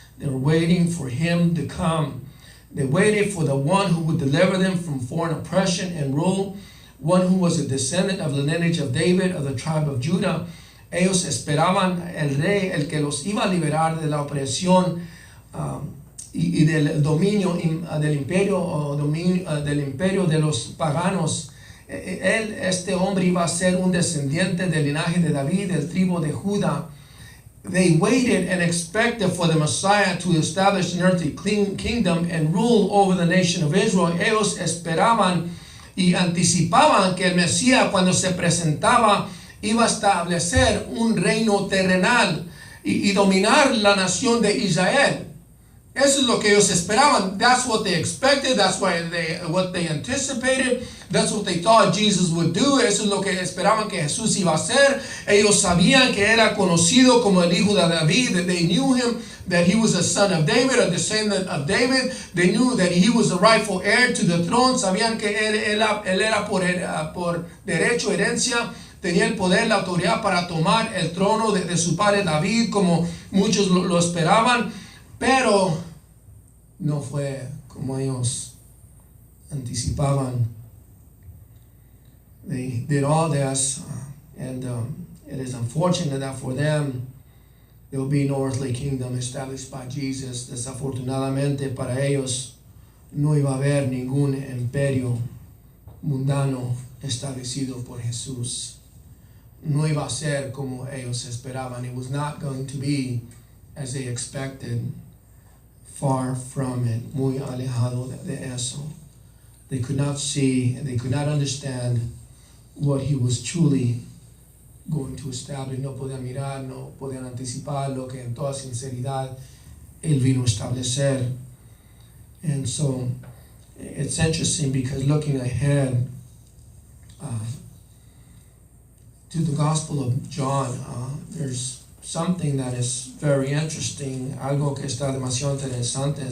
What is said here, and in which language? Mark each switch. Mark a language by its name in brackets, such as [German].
[English] They were waiting for him to come. They waited for the one who would deliver them from foreign oppression and rule, one who was a descendant of the lineage of David, of the tribe of Judah. [Spanish] Ellos esperaban el rey, el que los iba a liberar de la opresión y del dominio del imperio, del imperio de los paganos. Este hombre iba a ser un descendiente del linaje de David, del tribu de Judá. [English] They waited and expected for the Messiah to establish an earthly kingdom and rule over the nation of Israel. [Spanish] Ellos esperaban y anticipaban que el Mesías, cuando se presentaba, iba a establecer un reino terrenal y dominar la nación de Israel. Eso es lo que ellos esperaban. [English] That's what they expected. That's what they anticipated. That's what they thought Jesus would do. [Spanish] Eso es lo que esperaban que Jesús iba a hacer. Ellos sabían que era conocido como el hijo de David. [English] They knew him, that he was a son of David, a descendant of David. They knew that he was the rightful heir to the throne. [Spanish] Sabían que él era por derecho, herencia. Tenía el poder, la autoridad para tomar el trono de su padre David, como muchos lo esperaban. Pero no fue como ellos anticipaban. [English] They did all this, and it is unfortunate that for them there will be no earthly kingdom established by Jesus. [Spanish] Desafortunadamente para ellos no iba a haber ningún imperio mundano establecido por Jesús. No iba a ser como ellos esperaban. [English] It was not going to be as they expected. Far from it, [Spanish] muy alejado de eso. [English] They could not see and they could not understand what he was truly going to establish. [Spanish] No podían mirar, no podían anticipar lo que en toda sinceridad él vino a establecer. [English] And so it's interesting because looking ahead to the Gospel of John, there's something that is very interesting, [Spanish] algo que está demasiado interesante.